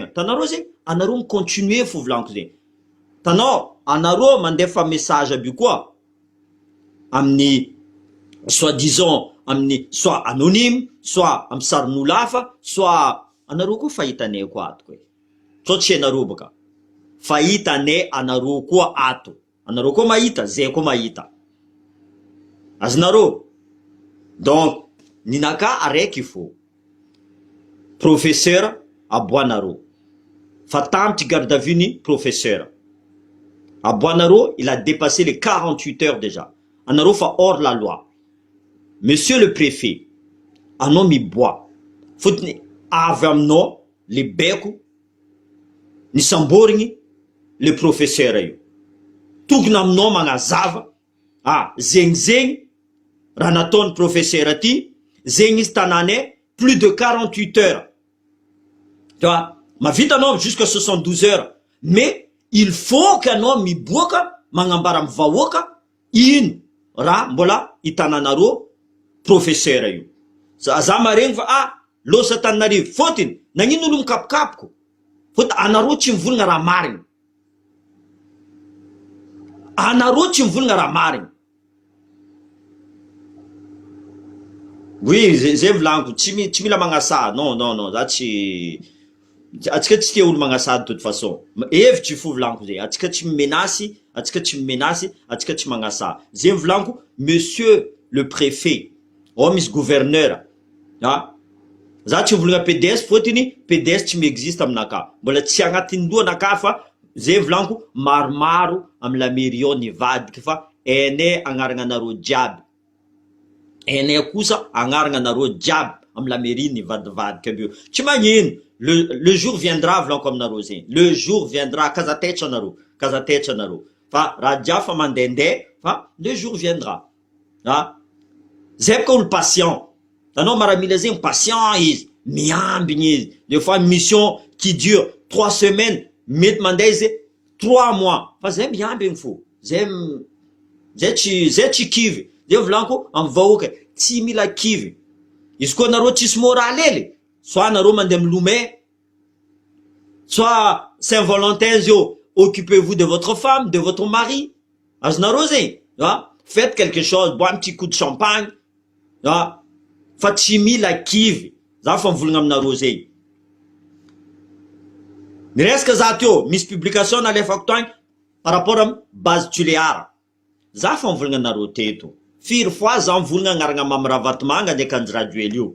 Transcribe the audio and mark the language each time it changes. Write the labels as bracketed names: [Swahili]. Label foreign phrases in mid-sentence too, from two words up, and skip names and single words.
[Malagasy] Tanareo zegny, anareo micontinuer fo volanko zegny. Tanao, anareo mandefa message aby koa amin'ny soi-disant amin'ny [French] soit anonyme, [Malagasy] soit amin'ny sarin'olo hafa, soit anareo koa fahitanay koa ato koe. Sao tsy anareo baka. Fahitanay anareo koa ato. Anareo koa mahita, zay koa mahita. Azonareo. Donc, ninaka araiky fo. Professeur aboanareo. Fa tampy [French] garde à vue [Malagasy] ni professeur. Aboanareo, [French] il a dépassé les 48 heures déjà. [Malagasy] Anareo fa [French] hors la loi. Monsieur le préfet, [Malagasy] anao miboa. Fotony avy aminao le beko ny samborigny le professeur io. Tokony aminao magnazava, zegny raha nataony professeur aty, zegny izy tananay [French] plus de 48 heures. Tu vois, [Malagasy] mavita anao jusqu'à 72 heures. [French] Mais il faut que [Malagasy] anao miboaka magnambara amin'ny vahoaka ino raha mbola hitananareo professeur io. Za maregny fa losa Tananarivo fotiny nagnino olo mikapokapoko. Fot anareo tsy mivolagna raha marigny. Anareo tsy mivolagna raha marigny. Oui, zay volanko, tsy mila magnasa. Non, za tsy atsika tsy tia olo magnasa [French] de toute façon. [Malagasy] Hevitry fo volanko zay. Atsika tsy menace, atsika tsy magnasa. Zay volanko, [French] monsieur le préfet, [Malagasy] misy gouverneur. Za tsy mivolagna PDS fotiny PDS tsy miexiste aminaka. Mbola tsy agnatin'ny lohanaka fa zay volanko maromaro amin'ny [French] la mairie [Malagasy] ao nivadiky fa hainay agnarana anareo jiaby. Hainay kosa agnarana anareo jiaby amin'ny [French] la mairie [Malagasy] nivadivadika aby io. Tsy magnino, [French] le jour viendra [Malagasy] volanko aminareo zegny. [French] Le jour viendra, [Malagasy] kazatetra anareo. Fa raha jiaby fa mandehandeha fa [French] le jour viendra. [Malagasy] Zay boka olo patient. Tanao maramila zegny patient izy, miambigny izy. [French] Des fois mission qui dure 3 semaines, [Malagasy] mety mandeha izy 3 mois. Fa zay miambigny fo. Zay tsy kivy. Zay volanko amin'ny vahoaka, tsy mila kivy. Izy koa nareo tsisy moraly hely, soit nareo mandeha milomay, [French] soit Saint-Valentin zio, occupez-vous de votre femme, de votre mari. [Malagasy] Azonareo zegny, [French] faites quelque chose, bois un petit coup de champagne. [Malagasy] Fa tsy mila kivy. Za fa mivolagna aminareo zegny. Niresaka za teo, misy publication nalefako tagny [French] par rapport [Malagasy] amin'ny base Tuleara. Za fa mivolagna anareo teto. Firy fois za mivolagna agnarana Mamy Ravatomanga ndraiky Anjirajoely io.